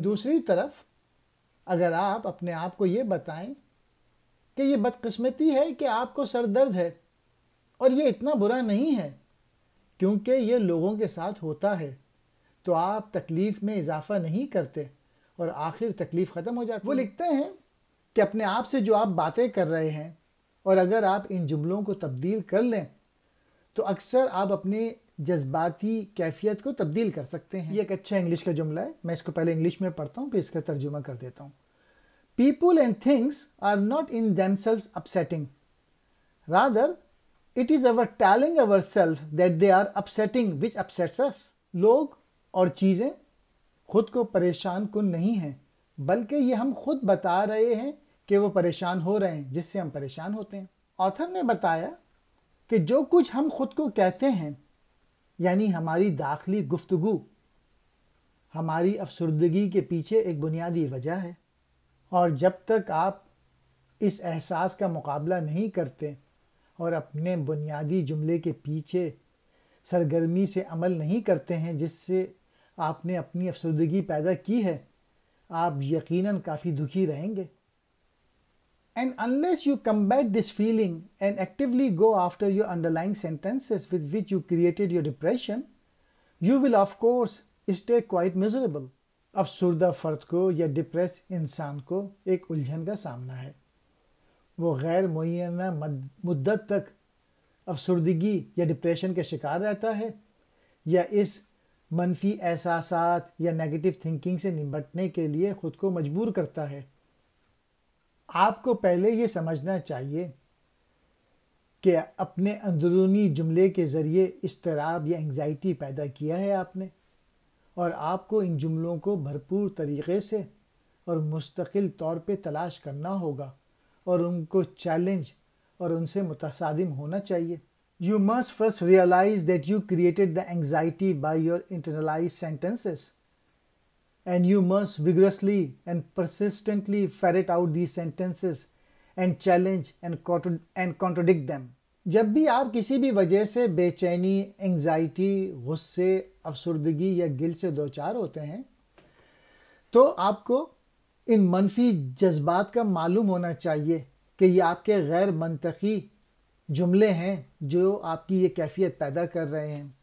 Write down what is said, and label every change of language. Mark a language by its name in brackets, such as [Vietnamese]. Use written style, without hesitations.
[Urdu] دوسری طرف اگر آپ اپنے آپ کو یہ بتائیں کہ یہ بدقسمتی ہے کہ آپ کو سر درد ہے اور یہ اتنا برا نہیں ہے کیونکہ یہ لوگوں کے ساتھ ہوتا ہے، تو آپ تکلیف میں اضافہ نہیں کرتے اور آخر تکلیف ختم ہو جاتی ہے. وہ لکھتے ہیں کہ اپنے آپ سے جو آپ باتیں کر رہے ہیں اور اگر آپ ان جملوں کو تبدیل کر لیں تو اکثر آپ اپنے جذباتی کیفیت کو تبدیل کر سکتے ہیں. یہ ایک اچھا انگلش کا جملہ ہے، میں اس کو پہلے انگلش میں پڑھتا ہوں پھر اس کا ترجمہ کر دیتا ہوں. [English] People and things are not in themselves upsetting. Rather, it is our telling ourselves that they are upsetting which upsets us. [Urdu] لوگ اور چیزیں خود کو پریشان کن نہیں ہیں، بلکہ یہ ہم خود بتا رہے ہیں کہ وہ پریشان ہو رہے ہیں جس سے ہم پریشان ہوتے ہیں. آتھر نے بتایا کہ جو کچھ ہم خود کو کہتے ہیں، یعنی ہماری داخلی گفتگو، ہماری افسردگی کے پیچھے ایک بنیادی وجہ ہے. اور جب تک آپ اس احساس کا مقابلہ نہیں کرتے اور اپنے بنیادی جملے کے پیچھے سرگرمی سے عمل نہیں کرتے ہیں جس سے آپ نے اپنی افسردگی پیدا کی ہے، آپ یقیناً کافی دکھی رہیں گے. [English] And unless you combat this feeling and actively go after your underlying sentences with which you created your depression, you will of course stay quite miserable. [Urdu] افسردہ فرد کو یا ڈپریس انسان کو ایک الجھن کا سامنا ہے. وہ غیر معینہ مدت تک افسردگی یا ڈپریشن کا شکار رہتا ہے یا اس منفی احساسات یا نیگیٹو تھنکنگ سے نمٹنے کے لیے خود کو مجبور کرتا ہے. آپ کو پہلے یہ سمجھنا چاہیے کہ اپنے اندرونی جملے کے ذریعے اضطراب یا انگزائٹی پیدا کیا ہے آپ نے، اور آپ کو ان جملوں کو بھرپور طریقے سے اور مستقل طور پہ تلاش کرنا ہوگا اور ان کو چیلنج اور ان سے متصادم ہونا چاہیے. [English] You must first realize that you created the anxiety by your internalized sentences, and you must vigorously and persistently ferret out these sentences and challenge and contradict them. [Urdu] جب بھی آپ کسی بھی وجہ سے بے چینی، انگزائٹی، غصے، افسردگی یا گل سے دوچار ہوتے ہیں تو آپ کو ان منفی جذبات کا معلوم ہونا چاہیے کہ یہ آپ کے غیر منطقی جملے ہیں جو آپ کی یہ کیفیت پیدا کر رہے ہیں.